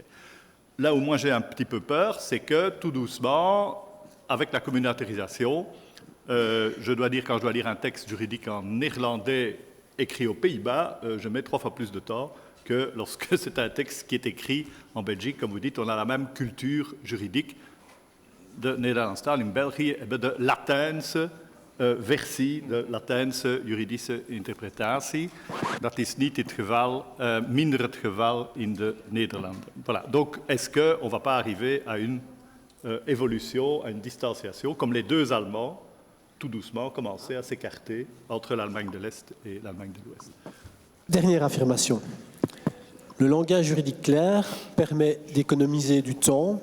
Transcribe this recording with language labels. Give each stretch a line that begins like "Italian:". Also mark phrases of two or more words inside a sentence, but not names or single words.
French: Là où moi j'ai un petit peu peur, c'est que tout doucement, avec la communautarisation, je dois dire, quand je dois lire un texte juridique en néerlandais écrit aux Pays-Bas, je mets 3 fois plus de temps que lorsque c'est un texte qui est écrit en Belgique. Comme vous dites, on a la même culture juridique.
Dutch: De Nederlands taal in België hebben de Latijnse versie, de Latijnse juridische interpretatie. Dat is niet het geval, minder het geval in de Nederlanden.
French: Voilà. Donc, est-ce qu'on ne va pas arriver à une évolution, à une distanciation, comme les deux Allemands, tout doucement, commençaient à s'écarter entre l'Allemagne de l'Est et l'Allemagne de l'Ouest? Dernière affirmation. Le langage juridique clair permet d'économiser du temps.